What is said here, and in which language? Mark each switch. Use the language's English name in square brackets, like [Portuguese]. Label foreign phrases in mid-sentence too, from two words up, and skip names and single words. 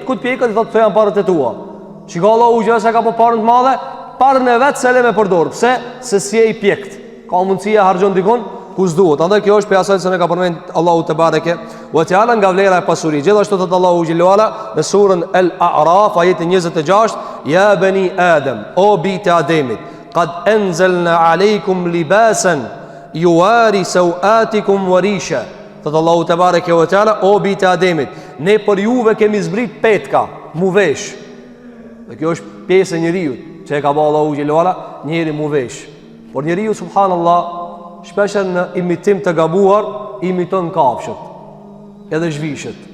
[Albanian] Ku të pjekët i thotë këto janë parët e tua. Shiko Allahu që sa ka po parën të madhe, parën e vet se le me përdor. Pse? Se si e i pjekt. Ka mundësia harxhon dikon ku s'duhet. Andaj kjo është për asaj se ne ka përmend Allahu [Arabic] تبارك وتعالى [Albanian] nga vlera e pasurisë. Gjithashtu thot Allahu [Arabic] جل وعلا [Albanian] në surën Al-A'raf ayeti 26, [Arabic] يا بني آدم, [Albanian] o bijtë Ademit, [Arabic] قد أنزلنا عليكم لباسا يواري سوآتكم وريشا. [Albanian] Thot Allahu [Arabic] تبارك وتعالى, [Albanian] o bijtë Ademit, ne për juve kemi zbrit petka, mu vesh. Dhe kjo është pjesë e njeriu që e ka bëu Allahu [Arabic] جل وعلا, [Albanian] njeri mu vesh. Por njeriu subhanallahu shpeshher në imitim të gabuar imiton kafshët edhe zhvishët.